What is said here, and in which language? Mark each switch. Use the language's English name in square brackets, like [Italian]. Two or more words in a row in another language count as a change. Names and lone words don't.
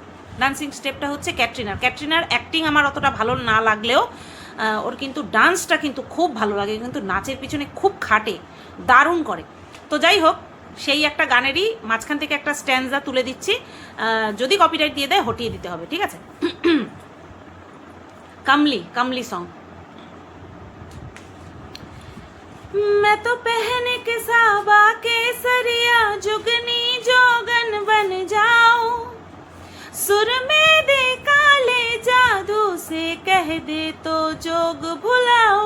[English] dancing stepটা [Bangla] হচ্ছে ক্যাটরিনার অ্যাক্টিং আমার অতটা ভালো না লাগলেও ওর কিন্তু ডান্সটা কিন্তু খুব ভালো লাগে, কিন্তু নাচের পিছনে খুব খাটে, দারুণ করে। তো যাই হোক, সেই একটা গানেরই মাঝখান থেকে একটা স্ট্যান্ডা তুলে দিচ্ছি। যদি কপিরাইট দিয়ে দেয় হটিয়ে দিতে হবে, ঠিক আছে? [Hindi] कमली सॉन्ग। मैं तो पहने के साबा केसरिया जुगनी जोगन बन जाऊं, सुर में दे काले जादू से कह दे तो जोग भुलाओ।